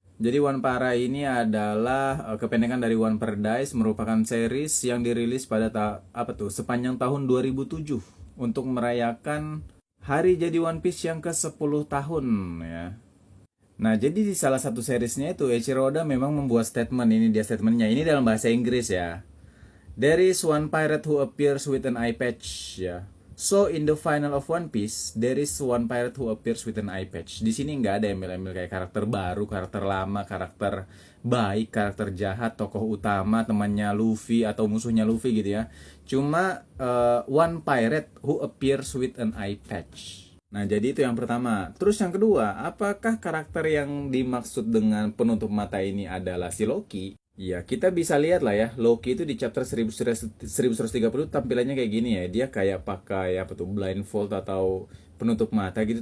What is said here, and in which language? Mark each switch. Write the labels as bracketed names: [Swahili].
[Indonesian] Jadi One Para ini adalah kependekan dari One Paradise, merupakan series yang dirilis pada sepanjang tahun 2007 untuk merayakan hari jadi One Piece yang ke-10 tahun ya. Nah, jadi di salah satu seriesnya itu Eiichiro Oda memang membuat statement, ini dia statementnya. Ini dalam bahasa Inggris ya. [English] There is one pirate who appears with an eye patch ya. So in the final of One Piece, there is one pirate who appears with an eye patch. [Indonesian] Di sini nggak ada embel-embel kayak karakter baru, karakter lama, karakter baik, karakter jahat, tokoh utama, temannya Luffy atau musuhnya Luffy gitu ya. Cuma [English] one pirate who appears with an eye patch. [Indonesian] Nah, jadi itu yang pertama. Terus yang kedua, apakah karakter yang dimaksud dengan penutup mata ini adalah si Loki? Ya, kita bisa lihat lah ya, Loki itu di chapter 1130 tampilannya kayak gini ya. Dia kayak pakai apa tuh, blindfold atau penutup mata gitu.